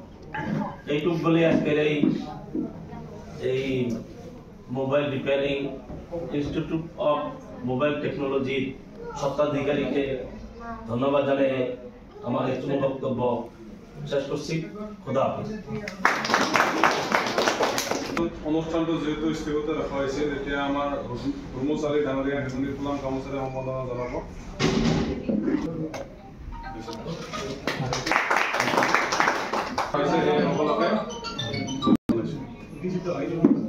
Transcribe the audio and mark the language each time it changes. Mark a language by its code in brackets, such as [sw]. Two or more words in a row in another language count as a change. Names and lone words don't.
[bn] এইটুক বলে আজকের এই মোবাইল রিপেয়ারিং ইনস্টিটিউট অফ মোবাইল টেকনোলজির স্বত্বাধিকারীকে ধন্যবাদ জানিয়ে আমার এই বক্তব্য শেষ করছি। [fa] خدا حافظ. [as] অনুষ্ঠানটো যেহেতু স্থগিত ৰখা হৈছে, তেতিয়া আমাৰ কৰ্মচাৰী ডাঙৰীয়া হেমনি ফুলাম কৰ্মচাৰী সম্বৰ্ধনা জনাব। সকলোকে